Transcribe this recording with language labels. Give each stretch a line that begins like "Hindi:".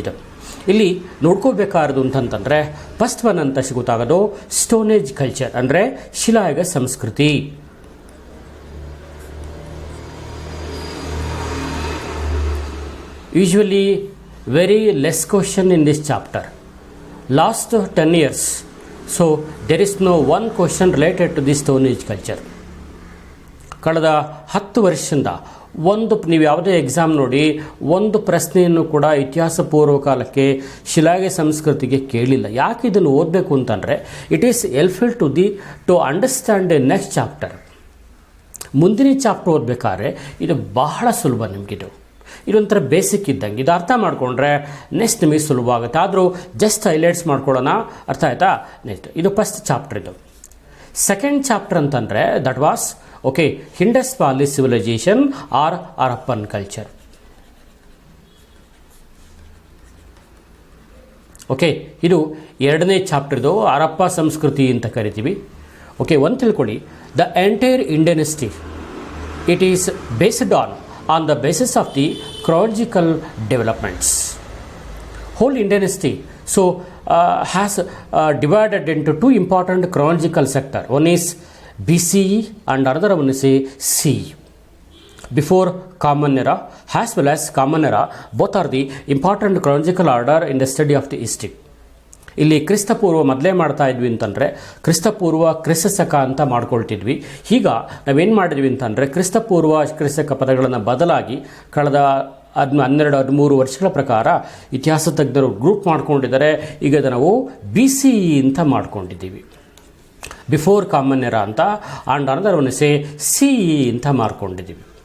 Kannada: ಇದು ಇಲ್ಲಿ ನೋಡ್ಕೋಬೇಕಾರದು ಅಂತಂತಂದರೆ ಫಸ್ಟ್ ಒನ್ ಅಂತ ಗೊತ್ತಾಗೋದು ಸ್ಟೋನೇಜ್ ಕಲ್ಚರ್, ಅಂದರೆ ಶಿಲಾಯುಗ ಸಂಸ್ಕೃತಿ.
English: Usually very less question in this chapter. Last 10 years, there is no one question related to the Stone Age culture.
Kannada: ಕಳೆದ 10 ವರ್ಷದಿಂದ ನೀವು ಯಾವುದೇ ಎಕ್ಸಾಮ್ ನೋಡಿ ಒಂದು ಪ್ರಶ್ನೆಯನ್ನು ಕೂಡ ಇತಿಹಾಸ ಪೂರ್ವ ಕಾಲಕ್ಕೆ ಶಿಲಾಯುಗ ಸಂಸ್ಕೃತಿಗೆ ಕೇಳಿಲ್ಲ. ಯಾಕೆ ಇದನ್ನು ಓದಬೇಕು ಅಂತಂದರೆ
English: It is helpful to understand the next chapter.
Kannada: ಮುಂದಿನ ಚಾಪ್ಟರ್ ಓದಬೇಕಾದ್ರೆ ಇದು ಬಹಳ ಸುಲಭ ನಿಮಗಿದು. ಇದೊಂಥರ ಬೇಸಿಕ್ ಇದ್ದಂಗೆ. ಇದು ಅರ್ಥ ಮಾಡಿಕೊಂಡ್ರೆ ನೆಕ್ಸ್ಟ್ ನಿಮಗೆ ಸುಲಭ ಆಗುತ್ತೆ. ಆದರೂ ಜಸ್ಟ್ ಹೈಲೈಟ್ಸ್ ಮಾಡ್ಕೊಳ್ಳೋಣ. ಅರ್ಥ ಆಯ್ತಾ? ನೆಕ್ಸ್ಟ್ ಇದು ಫಸ್ಟ್ ಚಾಪ್ಟರ್. ಇದು ಸೆಕೆಂಡ್ ಚಾಪ್ಟರ್ ಅಂತಂದರೆ
English: That was okay Indus valley civilisation or Harappan culture.
Kannada: Okay, ಇದು ಎರಡನೇ ಚಾಪ್ಟರ್ದು ಹರಪ್ಪ ಸಂಸ್ಕೃತಿ ಅಂತ ಕರಿತೀವಿ. ಓಕೆ, ಒಂದು ತಿಳ್ಕೊಳ್ಳಿ,
English: The entire Indian history it is based on the basis of the chronological developments. Whole Indian history has divided into two important chronological sectors. One is BCE and another one is CE. Before Common Era as well as Common Era, both are the important chronological order in the study of the history.
Kannada: ಇಲ್ಲಿ ಕ್ರಿಸ್ತಪೂರ್ವ ಮೊದಲೇ ಮಾಡ್ತಾ ಇದ್ವಿ ಅಂತಂದರೆ ಕ್ರಿಸ್ತಪೂರ್ವ ಕ್ರಿಸ್ತಶಕ ಅಂತ ಮಾಡ್ಕೊಳ್ತಿದ್ವಿ. ಈಗ ನಾವೇನು ಮಾಡಿದ್ವಿ ಅಂತಂದರೆ ಕ್ರಿಸ್ತಪೂರ್ವ ಕ್ರಿಸ್ತಕ ಪದಗಳನ್ನು ಬದಲಾಗಿ ಕಳೆದ 12-13 ವರ್ಷಗಳ ಪ್ರಕಾರ ಇತಿಹಾಸ ತಜ್ಞರು ಗ್ರೂಪ್ ಮಾಡ್ಕೊಂಡಿದ್ದಾರೆ. ಈಗ ನಾವು BCE ಅಂತ ಮಾಡ್ಕೊಂಡಿದ್ದೀವಿ, ಬಿಫೋರ್ ಕಾಮನ್ ಎರಾ ಅಂತ,
English: and another one say
Kannada: CE ಅಂತ ಮಾಡ್ಕೊಂಡಿದ್ದೀವಿ.